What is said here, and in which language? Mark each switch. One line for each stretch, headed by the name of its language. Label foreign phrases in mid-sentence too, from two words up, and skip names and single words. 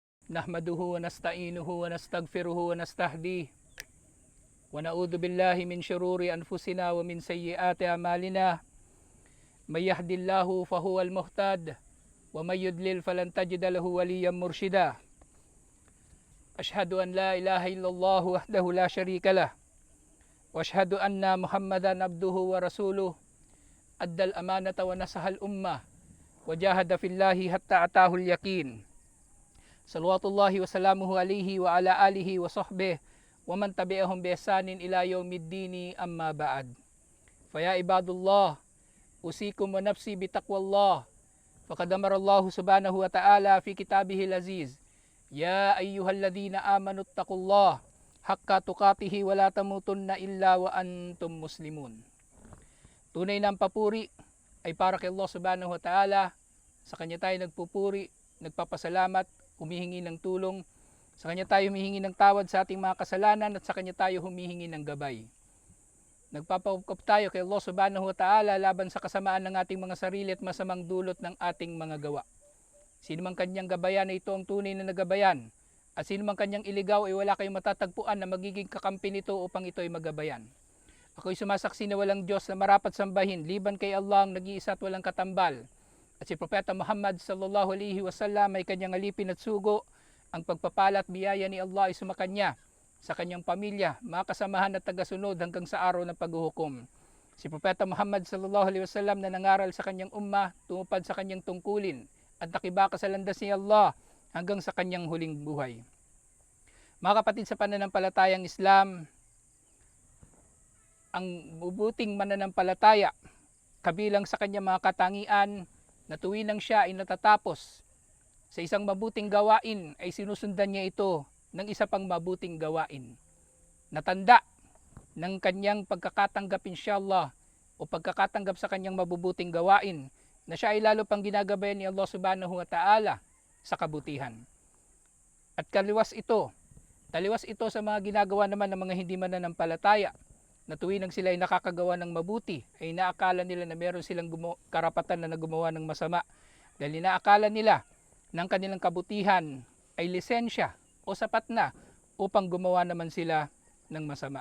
Arabic: نحمده ونستعينه ونستغفره ونستهديه ونعوذ بالله من شرور أنفسنا ومن سيئات أعمالنا. من يهده الله فهو المهتد ومن يضلل فلن تجد له وليا مرشدا. أشهد أن لا إله إلا الله وحده لا شريك له وأشهد أن محمدا عبده ورسوله. أدى الأمانة ونصح الأمة وجاهد في الله حتى أتاه اليقين. صلوات الله وسلامه عليه وعلى آله وصحبه ومن تبعهم بإحسان إلى يوم الدين أما بعد. فيا عباد الله أوصيكم ونفسي بتقوى الله. فقد أمر الله سبحانه وتعالى في كتابه العزيز يا أيها الذين آمنوا اتقوا الله حق تقاته ولا تموتن إلا وأنتم مسلمون.
Filipino: Tunay na ang papuri ay para kay
Arabic: الله سبحانه وتعالى.
Filipino: Sa kanya tayo nagpupuri, nagpapasalamat, humihingi ng tulong. Sa kanya tayo humihingi ng tawad sa ating mga kasalanan at sa kanya tayo humihingi ng gabay. Nagpapaukop tayo kay
Arabic: الله سبحانه وتعالى
Filipino: laban sa kasamaan ng ating mga sarili at masamang dulot ng ating mga gawa. Sino mang kanyang gabayan ay ito ang tunay na nagabayan. At sino mang kanyang iligaw ay wala kayong matatagpuan na magiging kakampi nito upang ito ay magabayan. Ako'y sumasaksi na walang Diyos na marapat sambahin liban kay Allah ang nag-iisa at walang katambal. At si Propeta Muhammad
Arabic: صلى الله عليه وسلم
Filipino: ay kanyang alipin at sugo. Ang pagpapala at biyaya ni Allah ay sumakanya, sa kanyang pamilya, mga kasamahan at tagasunod hanggang sa araw ng paghuhukom. Si Propeta Muhammad
Arabic: صلى الله عليه وسلم
Filipino: na nangaral sa kanyang ummah, tumupad sa kanyang tungkulin at nakibaka sa landas ni Allah hanggang sa kanyang huling buhay. Mga kapatid sa pananampalatayang Islam, ang mabuting mananampalataya, kabilang sa kanyang mga katangian, na tuwinang siya ay natatapos sa isang mabuting gawain ay sinusundan niya ito ng isa pang mabuting gawain. Natanda ng kanyang pagkakatanggap inshallah o pagkakatanggap sa kanyang mabubuting gawain na siya ay lalo pang ginagabayan ni
Arabic: الله سبحانه وتعالى
Filipino: sa kabutihan. At taliwas ito sa mga ginagawa naman ng mga hindi mananampalataya na tuwinang sila ay nakakagawa ng mabuti ay inaakala nila na meron silang karapatan na gumawa ng masama dahil inaakala nila ng kanilang kabutihan ay lisensya o sapat na upang gumawa naman sila ng masama.